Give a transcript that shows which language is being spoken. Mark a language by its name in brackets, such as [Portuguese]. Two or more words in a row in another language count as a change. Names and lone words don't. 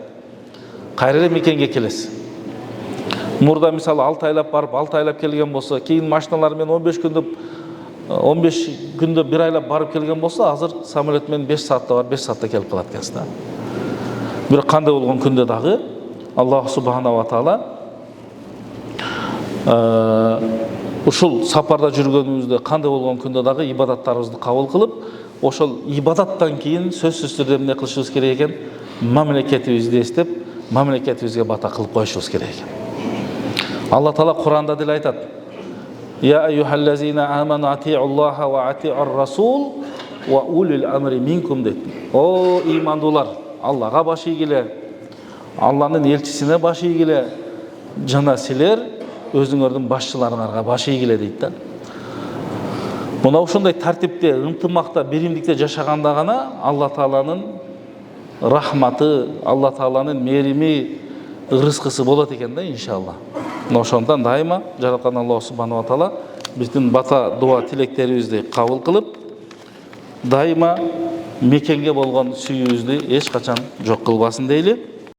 [Kyrgyz] Кайра эле мекенге келесиз. Мурда мисалы 6 айлап барып, 6 айлап келген болсо, кийин машиналар менен 15 күндө бир айлап барып келген болсо, азыр самолет менен 5 саатта бар, 5 саатта келип калат экенсиз да. Бирок кандай болгон күндө дагы [Arabic] الله سبحانه وتعالى [Kyrgyz] ушул сапарда жүргөнүбүздө кандай болгон күндө дагы ибадаттарыбызды кабыл кылып, ошол ибадаттан кийин сөзсүз түрдө эмне кылышыбыз керек экен? Мамлекетибизди эстеп, мамлекетибизге бата кылып коюшубуз керек экен. Алла Таала Куранда деле айтат: [Arabic] "يا أيها الذين آمنوا أطيعوا الله وأطيعوا الرسول وأولي الأمر منكم" дейт. [Kyrgyz] О имандуулар, Аллага баш ийгиле, Алланын элчисине баш ийгиле, жана силер өзүңөрдүн башчыларыңарга баш ийгиле дейт да. Мына ушундай тартипте, ынтымакта, биримдикте жашаганда гана Алла Тааланын рахматы, Алла Тааланын мээрими, ырыскысы болот экен да, иншалла. Ошондон дайыма жараткан [Arabic] الله سبحانه وتعالى [Kyrgyz] биздин бата, дуа, тилектерибизди кабыл кылып, дайыма мекенге болгон сүйүүбүздү эч качан жок кылбасын дейли.